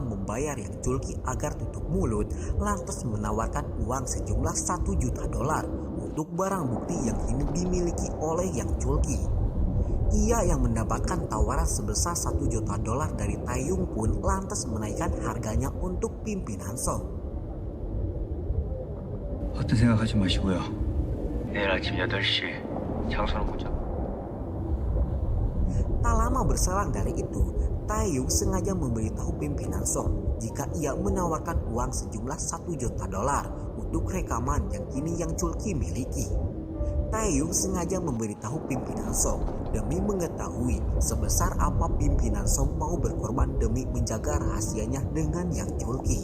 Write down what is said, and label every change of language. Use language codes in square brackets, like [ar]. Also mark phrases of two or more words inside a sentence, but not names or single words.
[id] membayar Yang Chulki agar tutup mulut, lantas menawarkan uang sejumlah $1 juta untuk barang bukti yang kini dimiliki oleh Yang Chulki. Ia yang mendapatkan tawaran sebesar $1 juta dari Taeyong pun lantas menaikkan harganya untuk pimpinan Song. [ko] 어떤 생각하지 마시고요. 내일 아침 8시 장소는 못 잡아. [id] Tak lama berselang dari itu, Taeyong sengaja memberitahu pimpinan Song jika ia menawarkan uang sejumlah $1 juta untuk rekaman yang kini Yang Chul-ki miliki. Taeyong sengaja memberitahu pimpinan Song demi mengetahui sebesar apa pimpinan Song mau berkorban demi menjaga rahasianya dengan Yang Chul-ki.